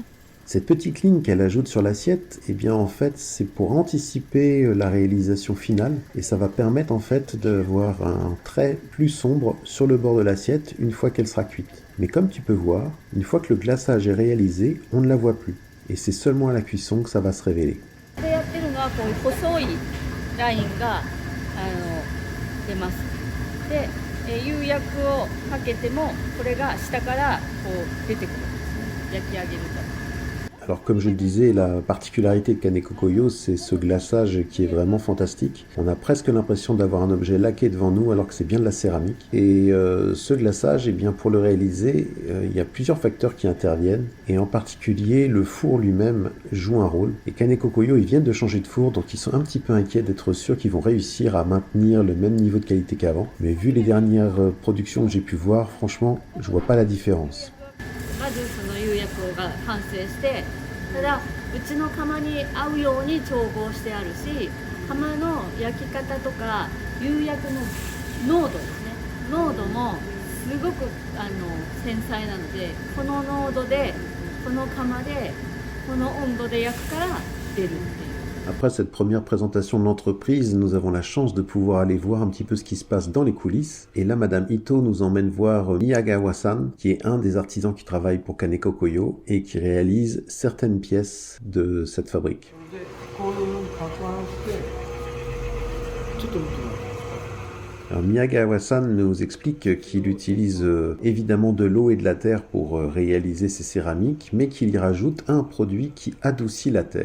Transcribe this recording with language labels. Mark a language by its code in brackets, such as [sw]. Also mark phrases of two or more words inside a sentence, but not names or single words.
[fr] Cette petite ligne qu'elle ajoute sur l'assiette, eh bien en fait c'est pour anticiper la réalisation finale et ça va permettre en fait d'avoir un trait plus sombre sur le bord de l'assiette une fois qu'elle sera cuite. Mais comme tu peux voir, une fois que le glaçage est réalisé, on ne la voit plus. Et c'est seulement à la cuisson que ça va se révéler. [ja] これやってるのはこういう細いラインが出ます。で、釉薬をかけてもこれが下からこう出てくるんですね。焼き上げると。 [fr] Alors comme je le disais, la particularité de Kaneko Koyo, c'est ce glaçage qui est vraiment fantastique. On a presque l'impression d'avoir un objet laqué devant nous alors que c'est bien de la céramique. Et ce glaçage, eh bien, pour le réaliser, il y a plusieurs facteurs qui interviennent. Et en particulier, le four lui-même joue un rôle. Et Kaneko Koyo, ils viennent de changer de four, donc ils sont un petit peu inquiets d'être sûrs qu'ils vont réussir à maintenir le même niveau de qualité qu'avant. Mais vu les dernières productions que j'ai pu voir, franchement, je vois pas la différence. [ja] まずその釉薬が完成して、ただうちの窯に合うように調合してあるし、窯の焼き方とか釉薬の濃度ですね、濃度もすごく繊細なので、この濃度でこの窯でこの温度で焼くから出るっていう。 [fr] Après cette première présentation de l'entreprise, nous avons la chance de pouvoir aller voir un petit peu ce qui se passe dans les coulisses. Et là, Madame Ito nous emmène voir Miyagawa-san, qui est un des artisans qui travaille pour Kaneko Koyo et qui réalise certaines pièces de cette fabrique. Alors Miyagawa-san nous explique qu'il utilise évidemment de l'eau et de la terre pour réaliser ses céramiques, mais qu'il y rajoute un produit qui adoucit la terre.